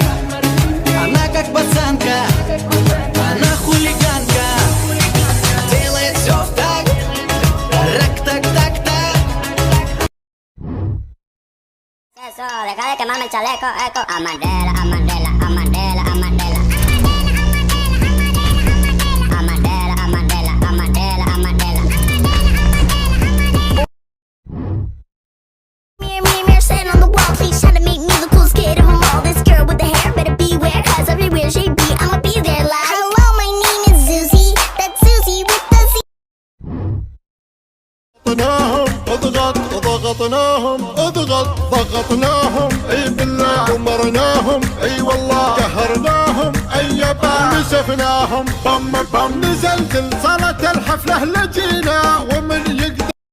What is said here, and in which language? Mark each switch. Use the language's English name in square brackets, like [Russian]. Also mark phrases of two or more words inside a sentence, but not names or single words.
[Russian] Она как пацанка, она хулиганка. Делает все в так, так. [Spanish] Eso, deja de quemarme el chaleco, eco. Amandela, Amandela, Amandela, Amandela. Amandela, Amandela, Amandela, Amandela. [English] Mirror, sitting on the wall, please try to make me the coolest kid of them all. This girl with the hair better beware, cause everywhere she be, I'ma be there like. Hello, my name is Susie, that's Susie with the Z. [Arabic] ضغطناهم اي بالله دمرناهم اي والله قهرناهم اي يابا نسفناهم بم نزلت صارت الحفله لجينا ومن يقدر